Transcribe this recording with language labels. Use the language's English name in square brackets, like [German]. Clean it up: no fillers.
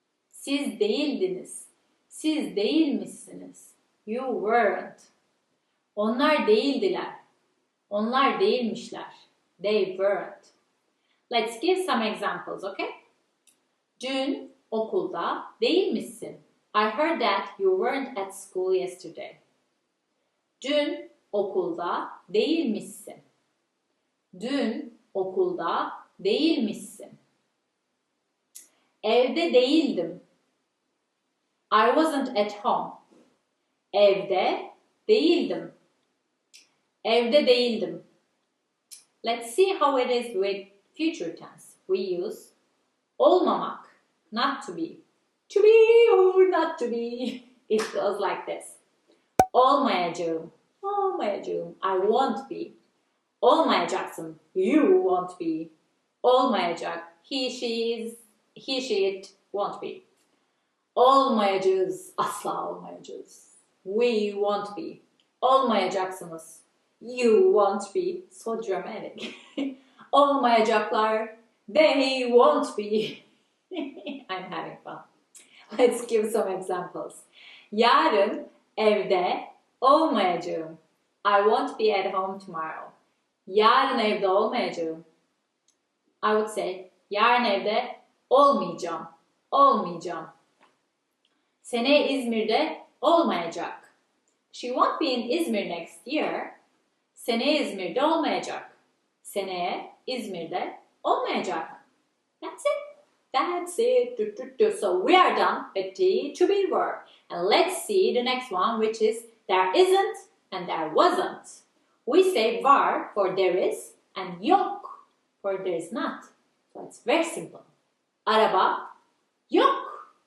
[Turkish] Siz değildiniz. Siz değilmişsiniz. [English] You weren't. [Turkish] Onlar değildiler. Onlar değilmişler. [English] They weren't. Let's give some examples, okay? [Turkish] Dün okulda değilmişsin. [English] I heard that you weren't at school yesterday. [Turkish] Dün okulda değilmişsin. Dün okulda değilmişsin. Evde değildim. [English] I wasn't at home. [Turkish] Evde değildim. Evde değildim. [English] Let's see how it is with future tense. We use olmamak, not to be. To be or not to be. It goes like this. [Turkish] Olmayacağım. Olmayacağım. [English] I won't be. [Turkish] Olmayacaksın. [English] You won't be. [Turkish] Olmayacak. [English] He, she, it won't be. [Turkish] Olmayacağız. Asla olmayacağız. [English] We won't be. [Turkish] Olmayacaksınız. [English] You won't be. So dramatic. [Turkish] Olmayacaklar. [English] They won't be. I'm having fun. Let's give some examples. [Turkish] Yarın evde olmayacağım. [English] I won't be at home tomorrow. [Turkish] Yarın evde olmayacağım. [English] I would say, [Turkish] yarın evde olmayacağım. Olmayacağım. Seneye İzmir'de olmayacak. [English] She won't be in Izmir next year. [Turkish] Seneye İzmir'de olmayacak. Seneye İzmir'de olmayacak. [English] That's it. That's it. So we are done with the to be verb. And let's see the next one, which is there isn't and there wasn't. We say var for there is and yok for there is not. So it's very simple. [Turkish] Araba yok.